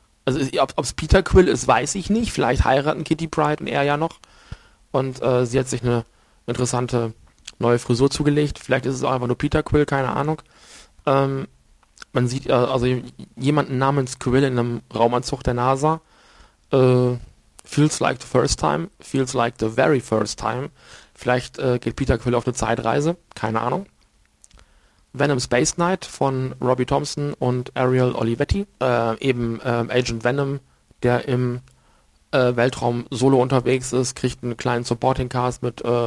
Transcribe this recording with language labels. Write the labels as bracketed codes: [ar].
[de] Also, ob es Peter Quill ist, weiß ich nicht. Vielleicht heiraten Kitty Pryde und er ja noch. Und sie hat sich eine interessante neue Frisur zugelegt. Vielleicht ist es auch einfach nur Peter Quill, keine Ahnung. Man sieht also jemanden namens Quill in einem Raumanzug der NASA. [en] Feels like the first time, feels like the very first time. [de] Vielleicht geht Peter Quill auf eine Zeitreise, keine Ahnung. Venom Space Knight von Robbie Thompson und Ariel Olivetti. Eben Agent Venom, der im Weltraum solo unterwegs ist, kriegt einen kleinen Supporting Cast mit